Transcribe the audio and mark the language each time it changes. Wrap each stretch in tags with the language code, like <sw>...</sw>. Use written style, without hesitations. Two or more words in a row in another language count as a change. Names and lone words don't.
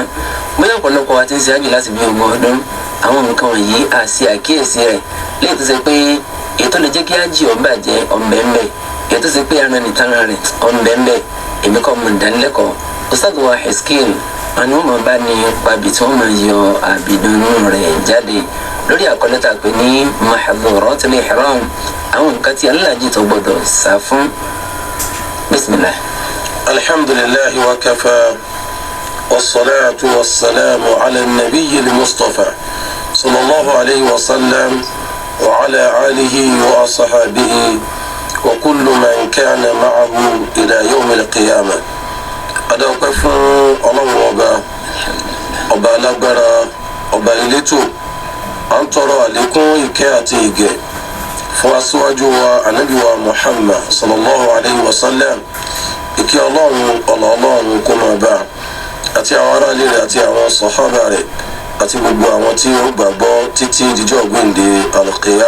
<yo>bóyá ọ̀pọ̀lọpọ̀ wa ti ń ṣe hajj láti bí ogún ọdún, àwọn nǹkan wọ̀nyí à sí àkíyèsí rẹ̀ léyìí tó ṣe pé èyí tó lè jẹ́ kí hajj ó bàjẹ́ ọ̀nbẹ̀ńbẹ̀, èyí tó ṣe pé ara nìtàn rẹ̀ ọ̀nbẹ̀ńbẹ̀. èmi kọ́ mọ̀ ìdánilẹ́kọ̀ọ́ Ustaz wa Hiskil àwọn ọmọ bá ní pàbí tí wọ́n máa yọ àbìdùnnú rẹ̀ jáde lórí àkọlé tá a pè ní Mahdhuratul Ihram, àwọn nǹkan tí alálàájì tó gbọdọ̀ sá fún. bismillah.</yo> <ar>الحمد لله وكفى والصلاة والسلام على النبي المصطفى صلى الله عليه وسلم وعلى آله وأصحابه وكل من كان معه إلى يوم القيامة.</ar> <yo>adọ́pẹ́ fún Ọlọ́run ọba alágbára, ọba elétò. à ń tọrọ àlékún ìkẹ́ àti ìgẹ̀ fún aṣíwájú wa ànábì wa Muhammad</yo> <ar>صلى الله عليه وسلم.</ar> <yo>ìkẹ́ Ọlọ́run kó máa bá àti àwọn aráàlú rẹ̀ àti àwọn sàhábà rẹ̀ àti gbogbo àwọn tí ó gbàgbọ́ títí dijọ́ gbèǹde al-qiyamah.</yo>